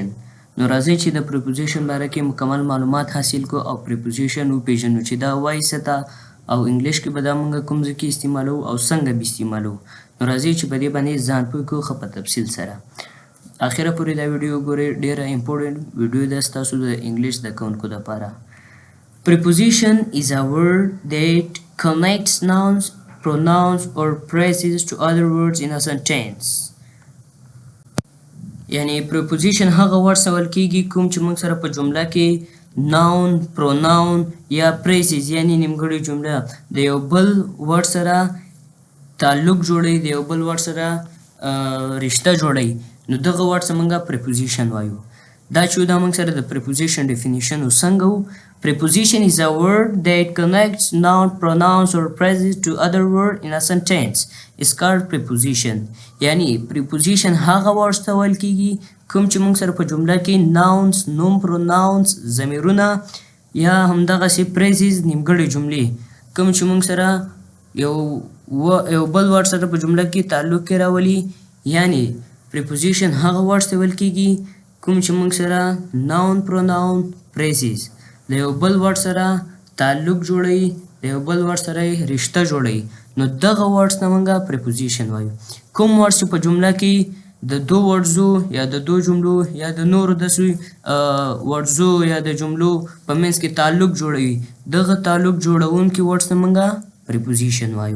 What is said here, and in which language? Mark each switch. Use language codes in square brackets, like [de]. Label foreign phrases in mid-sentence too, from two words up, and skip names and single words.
[ps] نو راځئ چې د پریپوزیشن باره کې مکمل معلومات حاصل کړو او پریپوزیشن وپېژنو چې دا وایي څه ته او انګلیش کې به دا موږ کوم ځای کې استعمالوو او څنګه به استعمالوو. نو راځئ چې په دې باندې ځان پوه کړو ښه په تفصیل سره. اخره پورې دا ویډیو ګورئ، ډیره [en] important video [ps] ده ستاسو د انګلیش زده کوونکو دپاره. [en] Preposition is a word that connects nouns, pronouns or phrases to other words in a sentence. [ps] یعنی preposition هغه ورډ سوال کیږي کوم چې موږ سره په جمله کې [en] noun, pronoun [ps] یا phrases یعنی نیمګړې جمله د یو بل ورډ سره تعلق جوړوي، د یو بل ورډ سره رشته جوړوي. نو دغه ورډ ته موږ preposition وایو. دا چې دا موږ سره د [en] preposition definition [ps] څنګه وو. [en] Preposition is a word that connects noun, pronouns or phrases to other word in a sentence. It's called preposition. [ps] یعنی preposition هغه ورډ ته ویل کیږي کوم چې موږ سره په جمله کې nouns، نوم، pronouns، ضمیرونه یا همدغسې phrases نیمګړې جملې کوم چې موږ سره یو بل ورډ سره په جمله کې تعلق کې راولي. یعنی preposition هغه ورډ ته ویل کیږي کوم چې موږ سره [en] noun، pronoun، phrases [ps] د یو بل ورډ سره تعلق جوړوي، د یو بل ورډ سره رشته جوړوي. نو دغه ورډس ته موږ preposition وایو. کوم ورډس چې په جمله کې د دو ورډزو یا د دو جملو یا د نورو داسې ورډزو یا د جملو په منځ کې تعلق جوړوي، دغه تعلق جوړونکي ورډس ته موږ preposition وایو.